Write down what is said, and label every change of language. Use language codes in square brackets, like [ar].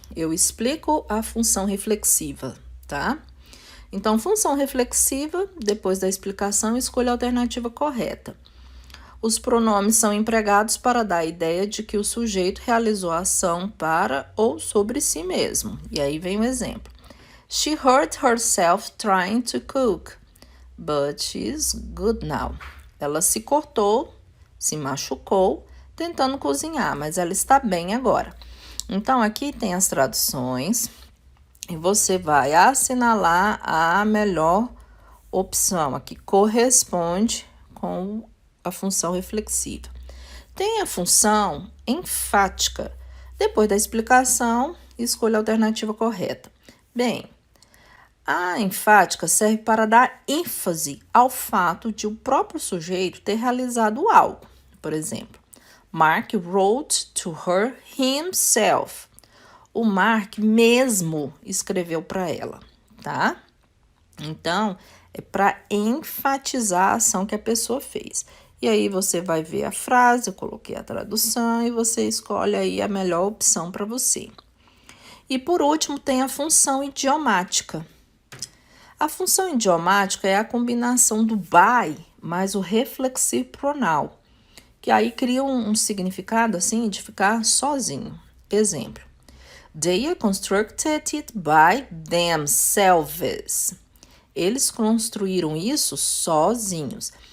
[pt] eu explico a função reflexiva, tá? Então, função reflexiva, depois da explicação, escolha a alternativa correta. Os pronomes são empregados para dar a ideia de que o sujeito realizou a ação para ou sobre si mesmo. E aí vem o exemplo. [en] She hurt herself trying to cook, but she's good now. [pt] Ela se cortou, se machucou, tentando cozinhar, mas ela está bem agora. Então, aqui tem as traduções e você vai assinalar a melhor opção, a que corresponde com a função reflexiva. Tem a função enfática. Depois da explicação, escolha a alternativa correta. Bem, a enfática serve para dar ênfase ao fato de o próprio sujeito ter realizado algo. Por exemplo, [en] Mark wrote to her himself. [pt] O Mark mesmo escreveu para ela, tá? Então, é para enfatizar a ação que a pessoa fez. E aí você vai ver a frase, eu coloquei a tradução e você escolhe aí a melhor opção para você. E por último, tem a função idiomática. A função idiomática é a combinação do by mais o reflexive pronoun, que aí cria um significado assim de ficar sozinho. Exemplo. [en] They constructed it by themselves. [pt] Eles construíram isso sozinhos.